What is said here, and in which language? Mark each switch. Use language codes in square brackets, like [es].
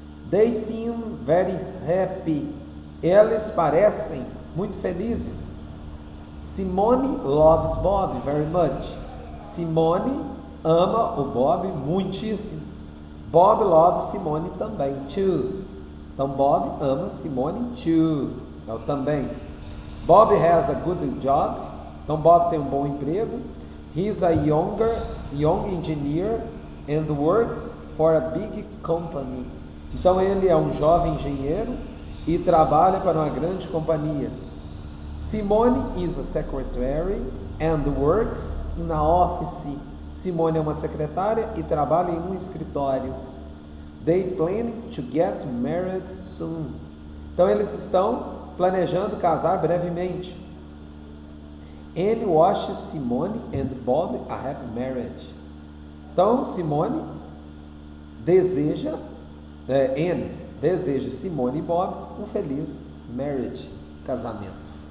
[en] They seem very happy. [pt] Eles parecem muito felizes. [en] Simone loves Bob very much. [pt] Simone ama o Bob muitíssimo. Bob loves Simone também, too. Então Bob ama Simone too. Então também. [en] Bob has a good job. [pt] Então Bob tem um bom emprego. [en] He is a young engineer and works for a big company. [pt] Então ele é um jovem engenheiro e trabalha para uma grande companhia. [en] Simone is a secretary and works in a office. [pt] Simone é uma secretária e trabalha em um escritório. [en] They plan to get married soon. [pt] Então eles estão planejando casar brevemente. [en] Anne wishes Simone and Bob a happy marriage. [pt] Então Simone deseja Anne deseja Simone e Bob um feliz marriage, casamento.